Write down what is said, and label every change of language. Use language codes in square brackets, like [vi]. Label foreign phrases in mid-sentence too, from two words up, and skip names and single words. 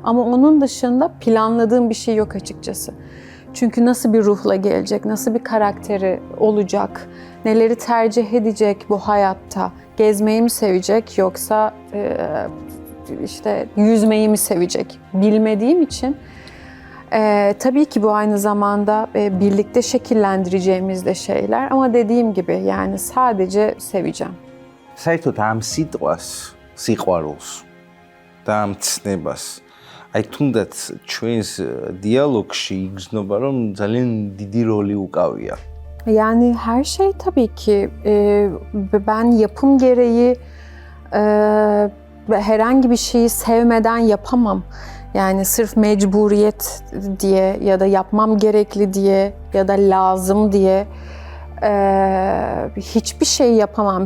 [tr] Ama onun dışında planladığım bir şey yok açıkçası. Çünkü nasıl bir ruhla gelecek, nasıl bir karakteri olacak, neleri tercih edecek bu hayatta, gezmeyi mi sevecek yoksa işte yüzmeyi mi sevecek bilmediğim için tabii ki bu aynı zamanda birlikte şekillendireceğimiz de şeyler ama dediğim gibi yani sadece seveceğim. [ka] საერთოდ ამ სიტყვას, სიყვარულს და ამ ცნებას, აი თუნდაც ჩვენს დიალოგში იგრძნობა, რომ ძალიან დიდი როლი უკავია. [tr] Yani her şey tabii ki ben yapım gereği herhangi bir şeyi sevmeden yapamam. Yani sırf mecburiyet diye ya da yapmam gerekli diye ya da lazım diye hiçbir şey yapamam.